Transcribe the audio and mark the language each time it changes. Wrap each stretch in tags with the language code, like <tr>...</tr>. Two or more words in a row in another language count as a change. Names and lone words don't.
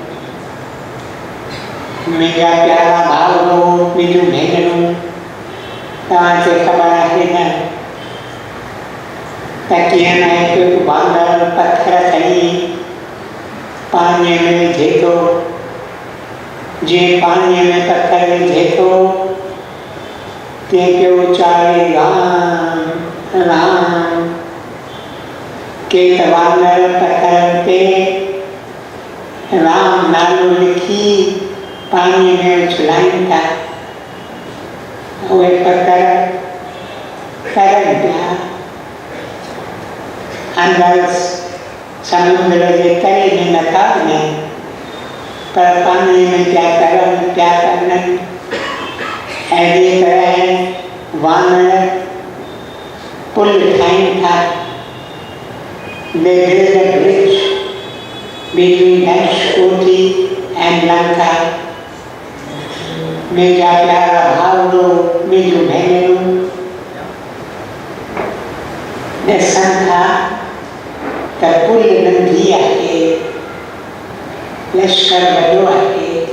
<sd>मुंहिंजा प्यारा भाउरो, मुंहिंजूं भेनरूं, तव्हांखे ख़बर आहे न त कीअं न हिकु बांदर पथर खणी पाणीअ में विझे थो। जीअं पाणीअ में पथर विझे थो तीअं पियो उचारे राम राम। के त वानर पथर ते राम नालो लिखी पाणीअ में उछलाइनि था। उहे पथर तरनि पिया अंदरि समुंड जे तरे में नथा वञनि, पर पाणीअ में पिया तरनि पिया तरनि। अहिड़ी तरह वानर पुल ठाहिनि था।</sd> <en>They build a bridge between Dusshera and Lanka.</en> <sd>मुंहिंजा प्यारा भाउरो, मुंहिंजूं भेनरूं, ॾिसनि था त पुल नंढी आहे, लश्कर वॾो आहे।</sd>